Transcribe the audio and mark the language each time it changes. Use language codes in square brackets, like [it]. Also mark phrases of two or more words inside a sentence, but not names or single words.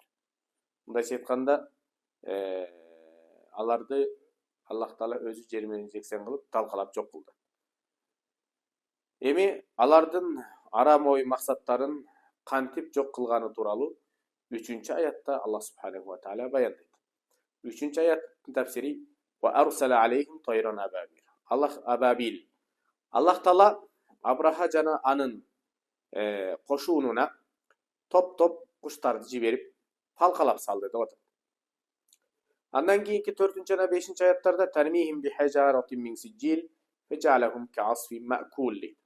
[ky] Мындайча айтканда, аларды Аллах Таала өзү жер менен жексен кылып, талкалап жок кылды. Эми алардын арам ой максаттарын кантип жок кылганы тууралуу 3-чү аятта Аллах [ar] سبحانه وتعالى [ky] баяндайт. 3-чү аяттын тафсири [ar] وأرسل عليهم طيرا أبابيل. [ky] Абабил. Аллах Таала Абраха жана анын кошунуна топ-топ куштарды жиберип талкалап салды деп атат. Андан кийинки 4-чү жана 5-чи аяттарда [ar] ترميهم بحجارة من سجيل فجعلهم كعصف مأكول.